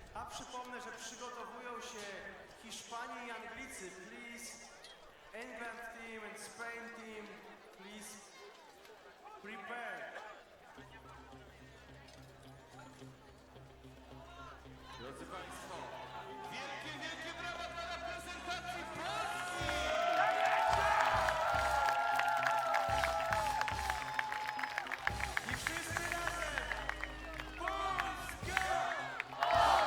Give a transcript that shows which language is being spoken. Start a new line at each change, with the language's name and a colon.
Polish: przypomnę, że przygotowują się Hiszpanie i Anglicy.
English: Please, England team and Spain team, please prepare.
Polish: Drodzy Państwo, wielkie brawa dla reprezentacji Polski! I wszyscy razem! Polska!